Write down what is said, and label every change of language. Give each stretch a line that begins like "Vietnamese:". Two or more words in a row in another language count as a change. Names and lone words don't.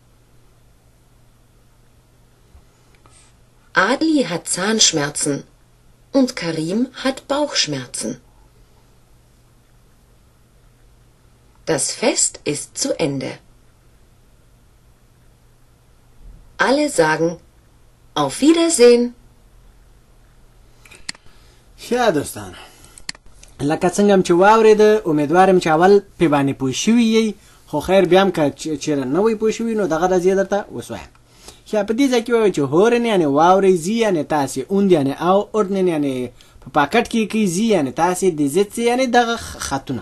German: Ali hat Zahnschmerzen und Karim hat Bauchschmerzen. Das Fest ist zu Ende. Alle sagen Auf Wiedersehen.
Pashto: ښه دوستانو لکه څنګه چې واورېده امیدوارم چې اول پې باندې پوه شوي یئ، خو خیر بیا هم که چېرې نه وئ پوه شوي نو دغه راځي درته وسوایم. ښه په دې ځای کې وایو چې هورن یعنې واورئ، زی یعنې تاسې، اوند یعنې او، اردنن یعنې په پاکټ کې کوي، زی یعنې تاسې، د زیت یعنې دغه خطونه.